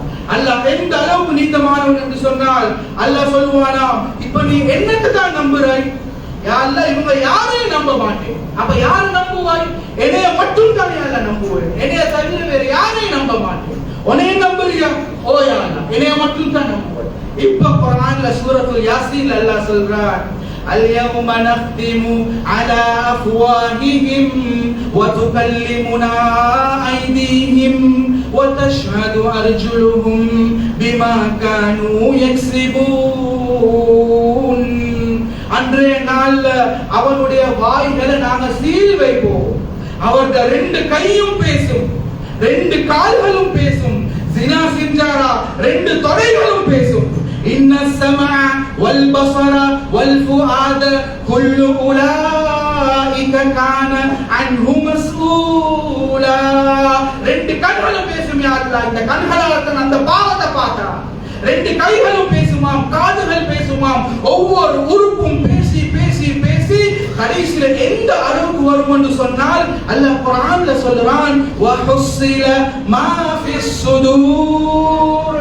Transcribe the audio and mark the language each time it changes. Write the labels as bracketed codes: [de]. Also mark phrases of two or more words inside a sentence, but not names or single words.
[ta] அல்லாஹ் எந்த அளவுக்கு நீதமானவன் என்று சொன்னால் அல்லாஹ் சொல்லுவானா, இப்ப நீ என்னத்தை தான் நம்புறாய்? [ar] يا الله [ta] இவங்க யாரையும் நம்ப மாட்டேன். அப்ப யாரை நம்புவாய்? என்னைய மட்டும் தான் அல்லாஹ் நம்புவேன், என்னைய தவிர வேற யாரையும் நம்ப மாட்டேன். உன்னைய நம்புறியா? ஓ [ar] يا الله [ta] என்னைய மட்டும் தான் நம்புவேன். இப்ப குர்ஆன்ல சூரத்துல் யாசீன்ல அல்லாஹ் சொல்றான் [ar] اليوم نختم على أفواههم وتكلمنا أيديهم وتشهد أرجلهم بما كانوا يكسبون. [ta] அன்றைய நாள்ல அவனுடைய வாய்களை நாங்க சீல் வைப்போம். அவர்கள் 2 கையும் பேசும், 2 கால்களும் பேசும். ஜினா செஞ்சாரா 2 தொடைகளும் பேசும். [ar] إن السمع والبصر والفؤاد كل أولئك كان عنه مسؤولا. [ta] 2 கண்களும் பேசும் [ar] يا الله, [ta] இந்த கண்களால தான் அந்த பாவத்தை பார்த்தா. 2 கைகளும் பேசுமாம், காதுகள் பேசுமாம். ஒவ்வொரு உறுப்பும் பேசி பேசி பேசி கடைசில எந்த அளவுக்கு வரும் என்று சொன்னால் அல்லாஹ் குர்ஆன்ல சொல்றான் [ar] وحصل ما في الصدور.